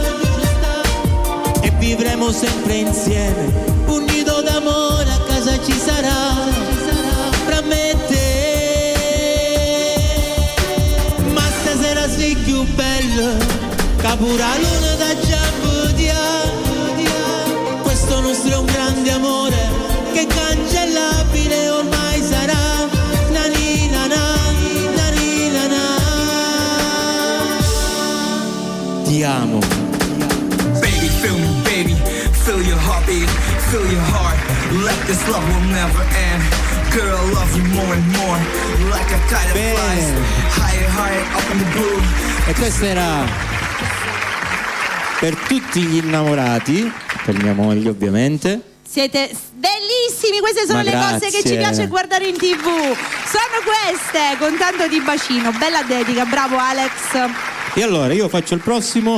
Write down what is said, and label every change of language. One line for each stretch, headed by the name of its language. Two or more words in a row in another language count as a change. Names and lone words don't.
Italian: E vivremo sempre insieme, un nido d'amore a casa ci sarà, fra me e te. Ma stasera sei più bello, che pure la luna da giambudia. Questo nostro è un grande amore, che cancellabile ormai sarà. Nani nana, nani nana. Ti amo.
English: Baby, feel me, baby. Feel your heartbeat, feel your heart. Like this love will never end. Girl, I love you more and more. Like a kite that flies higher, higher up in the blue.
Italian: E questa era per tutti gli innamorati, per mia moglie ovviamente. Siete bellissimi, queste sono Ma le cose che ci grazie. piace guardare in TV. Sono queste, con tanto di bacino. Bella dedica, bravo Alex. E allora io faccio il prossimo.